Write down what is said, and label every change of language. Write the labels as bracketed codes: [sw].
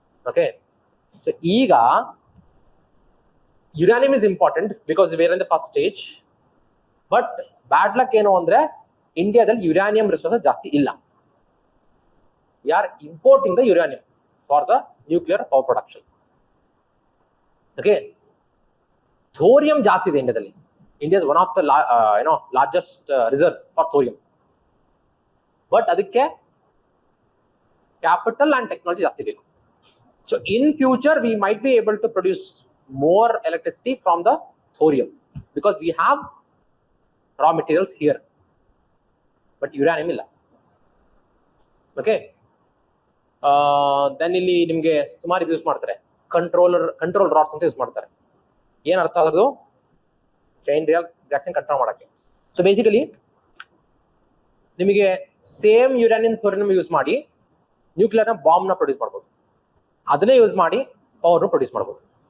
[en] Okay, so ಈಗ uranium is important because we're in the first stage. [kn] But bad luck ಏನು ಅಂದ್ರೆ ಇಂಡಿಯಾದಲ್ಲಿ ಯುರಾನಿಯಂ resources ಜಾಸ್ತಿ ಇಲ್ಲ. [en] We are importing the uranium for the nuclear power production. [kn] Okay, thorium ಜಾಸ್ತಿ ಇದೆ ಇಂಡಿಯಾದಲ್ಲಿ. [en] India is one of the largest reserve for thorium. [kn] But ಅದಕ್ಕೆ [en] capital and technology [kn] ಜಾಸ್ತಿ ಬೇಕು. [en] So in future we might be able to produce more electricity from the thorium because we have raw materials here. But uranium [kn] ಇಲ್ಲ. [en] Okay. [kn] Then ಇಲ್ಲಿ ನಿಮಗೆ ಸುಮಾರು use ಮಾಡ್ತಾರೆ, control rods ಅಂತ use ಮಾಡ್ತಾರೆ. ಏನ್ ಅರ್ಥ ಆಗೋದು? ಚೈನ್ ರಿಯಾಕ್ಷನ್ ಕಂಟ್ರೋಲ್ ಮಾಡಕ್ಕೆ. ಸೊ ಬೇಸಿಕಲಿ ನಿಮಗೆ ಸೇಮ್ ಯುರಾನಿಯಂ ಥೋರಿಯಂ ಯೂಸ್ ಮಾಡಿ ನ್ಯೂಕ್ಲಿಯರ್ ಬಾಂಬ್ ನ ಪ್ರೊಡ್ಯೂಸ್ ಮಾಡ್ಬೋದು, ಅದನ್ನೇ ಯೂಸ್ ಮಾಡಿ ಪವರ್ ಪ್ರೊಡ್ಯೂಸ್ ಮಾಡ್ಬೋದು.